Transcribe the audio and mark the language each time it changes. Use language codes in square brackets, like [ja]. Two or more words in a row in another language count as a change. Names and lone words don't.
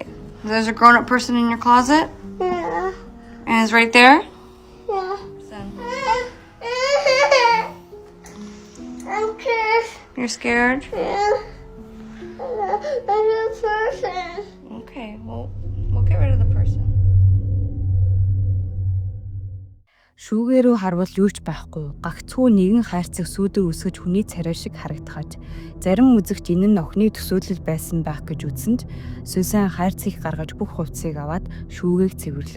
[en] There's a grown-up person in your closet? Yeah. And it's right there? Yeah. I'm scared. You're scared? Yeah. I'm a person. Okay, well, we'll get rid of the person. [mn] Шүүгээрөө харвал юу ч байхгүй. Гагцхүү нэгэн хайрцаг сүүдэр үсгэж хүний царай шиг харагдахаж. Зарим үзэгч энэ нь охины төсөөлөл байсан байх гэж үзсэнд Сюзан хайрцгийг гаргаж бүх хувцсыг аваад шүүгээг цэвэрлэв.